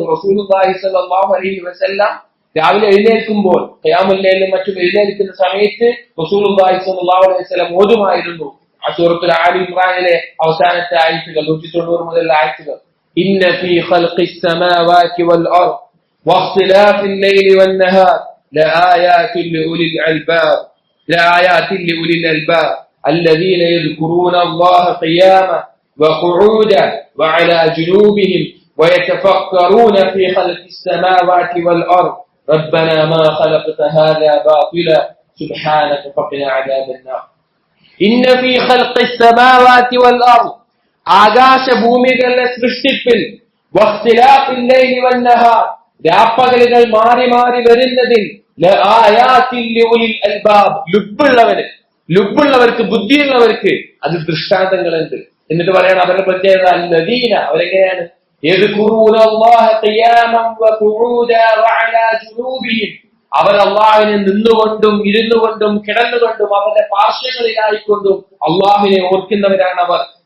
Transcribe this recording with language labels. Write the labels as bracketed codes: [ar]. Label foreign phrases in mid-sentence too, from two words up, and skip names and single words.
[ml] റസൂലുള്ളാഹി [ar] صلى الله عليه وسلم [ml] രാവിലെ എഴുന്നേൽക്കുമ്പോൾ, ഖിയാമുൽ ലൈലിലും മറ്റും എഴുന്നേൽക്കുന്ന സമയത്ത് റസൂലുള്ളാഹി [ar] صلى الله عليه وسلم [ml] ഓതുമായിരുന്നു ആ സൂറത്തുൽ ആലി ഇംറാനിലെ അവസാനത്തെ ആയത്തുകൾ, 190 മുതൽ ആയത്തുകൾ. [ar] إن في خلق السماوات والأرض واختلاف الليل والنهار لآيات لأولي الألباب لآيات لأولي الألباب الذين يذكرون الله قياما وقعودا وعلى جنوبهم ويتفكرون في خلق السماوات والأرض ربنا ما خلقت هذا باطلا سبحانك فقنا عذاب النار إن في خلق السماوات والأرض [ml] ആകാശ ഭൂമികളുടെ സൃഷ്ടിപ്പിൽ [ar] واختلاف الليل والنهار [ml] രാപ്പകലുകൾ മാറി മാറി വരുന്നതിൽ [ar] لآيات لأولي الألباب [ml] ലുബ്ബുള്ളവർക്ക് ബുദ്ധിയുള്ളവർക്ക് അത് ദൃഷ്ടാന്തങ്ങളുണ്ട്. എന്നിട്ട് പറയണം അവരുടെ പ്രത്യേകത അല്ലദീന, അവരെങ്ങനെയാണ് [ar] يذكرون الله قياما وقعودا وعلى جنوبهم, [ml] അവർ അല്ലാഹുവിനെ നിന്നുകൊണ്ടും ഇരുന്നുകൊണ്ടും കിടന്നുകൊണ്ടും അവരുടെ പാർശ്വങ്ങളിലായിക്കൊണ്ടും അല്ലാഹുവിനെ ഓർക്കുന്നവരാണ് അവർ.